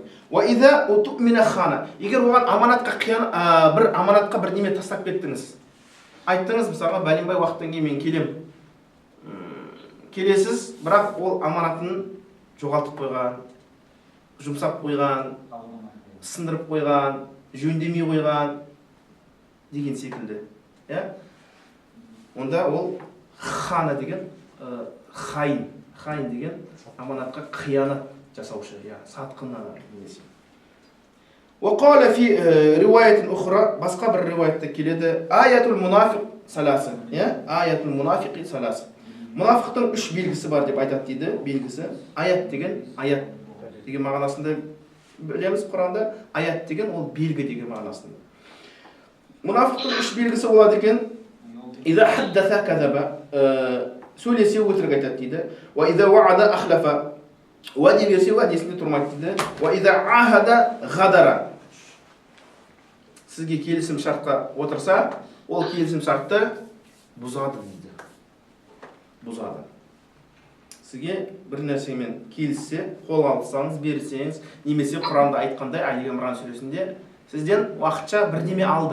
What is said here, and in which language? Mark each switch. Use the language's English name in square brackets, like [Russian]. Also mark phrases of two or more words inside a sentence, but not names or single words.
[Arabic] وإذا اؤتمن خان, [Kazakh] егер оған бір аманатқа бір неме тастап кеттіңіз, айттыңыз, мысалға бәленбай уақыттан кейін мен келем, келесіз, бірақ ол аманатын жоғалтып қойған, жұмсап қойған, сындырып қойған, жөндемей қойған деген секілді. Онда ол хана деген хайын деген аманатқа қиянат жасаушы, сатқына немесе. [Arabic] وقال في رواية أخرى [Kazakh] басқа бір риуаятта келеді, [Arabic] آية المنافق ثلاث آية المنافق ثلاث. [Kazakh] Мұнафықтың үш белгісі бар деп айтады дейді, белгісі. Аят деген мағынасында білеміз Құранда, аят деген ол белгі деген мағынасында. Мұнафықтың үш белгісі болады екен. [Arabic] إذا حدث كذب, [Kazakh] сөйлесе өтірік айтады дейді. [Arabic] وإذا وعد أخلف, [Kazakh] уәде берсе уәдесінде тұрмайды дейді. [Arabic] وإذا عاهد غدر, [Kazakh] сізге келісім шартқа отырса, ол келісім шартты бұзады дейді. сізге бір нәрсемен келіссе, қол алсаңыз, берсеңіз, немесе Құранда айтқандай, Али Имран сүресінде сізден уақытша бірдеме алды.